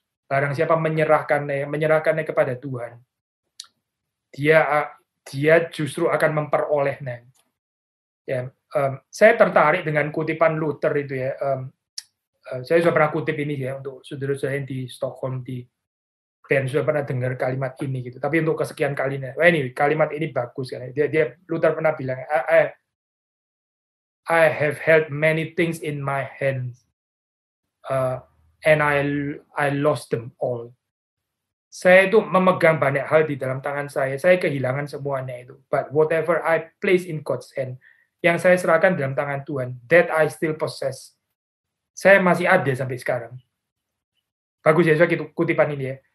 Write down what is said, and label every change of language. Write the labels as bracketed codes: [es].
[id] Barang siapa menyerahkannya kepada Tuhan, dia justru akan memperolehnya. Ya, saya tertarik dengan kutipan Luther itu ya. Saya sudah pernah kutip ini ya untuk saudara-saudara yang di Stockholm di band sudah pernah dengar kalimat ini gitu. Tapi untuk kesekian kalinya, ini kalimat ini bagus kan. Luther pernah bilang, [en] I have held many things in my hands. And I lost them all. [id] Saya itu memegang banyak hal di dalam tangan saya kehilangan semuanya itu. [en] But whatever I place in God's hand, [id] yang saya serahkan dalam tangan Tuhan, [en] that I still possess. [id] Saya masih ada sampai sekarang. Bagus ya, saya kutipan ini ya.